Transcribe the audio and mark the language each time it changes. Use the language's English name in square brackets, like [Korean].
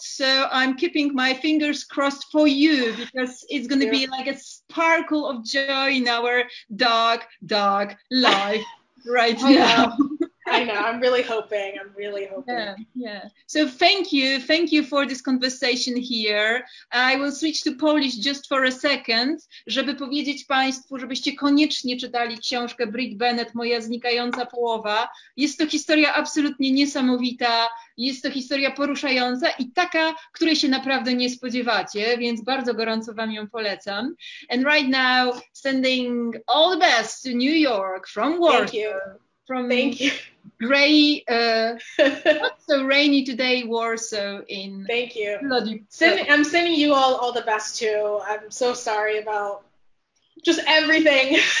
[English] So I'm keeping my fingers crossed for you, because it's going to be like a sparkle of joy in our dark life right now. I know. I'm really hoping. Yeah. So thank you for this conversation here. I will switch to Polish just for a second, [Polish] żeby powiedzieć Państwu, żebyście koniecznie czytali książkę Brit Bennett, Moja znikająca połowa. Jest to historia absolutnie niesamowita, jest to historia poruszająca i taka, której się naprawdę nie spodziewacie, więc bardzo gorąco Wam ją polecam. [English] And right now, sending all the best to New York from Warsaw. Thank you. Gray, not so rainy today, Warsaw in. Thank you. I'm sending you all the best too. I'm so sorry about just everything.